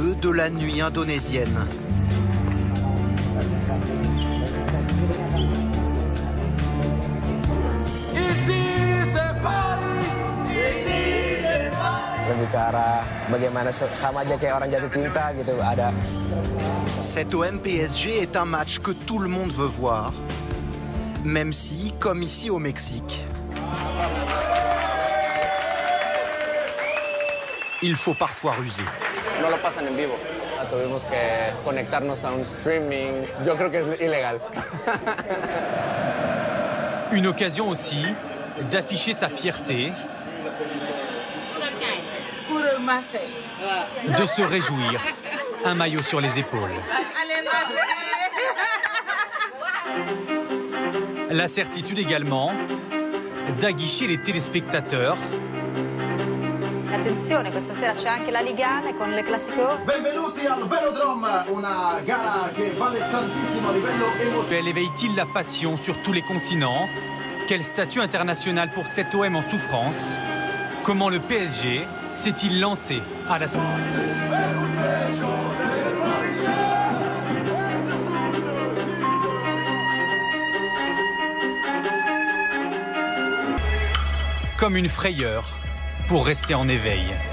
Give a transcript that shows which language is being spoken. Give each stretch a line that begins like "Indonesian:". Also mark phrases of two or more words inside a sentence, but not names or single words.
French: de la nuit indonésienne.
Indonesian: Lebih ke arah bagaimana sama aja kayak orang jatuh cinta gitu, ada.
French: Cet OM PSG est un match que tout le monde veut voir, même si, comme ici au Mexique, il faut parfois ruser.
Spanish: No lo pasan en vivo. Tuvimos que conectarnos a un streaming. Yo creo que es ilegal.
French: Une occasion aussi d'afficher sa fierté, de se réjouir, un maillot sur les épaules. La certitude également d'aguicher les téléspectateurs.
Italian: Attenzione, questa sera c'è anche la Ligane con le Classico. Benvenuti al Velodrome, una gara che vale tantissimo a livello emotivo.
French: Elle éveille-t-il la passion sur tous les continents? Quel statut international pour cet OM en souffrance? Comment le PSG s'est-il lancé à la... Comme une frayeur pour rester en éveil.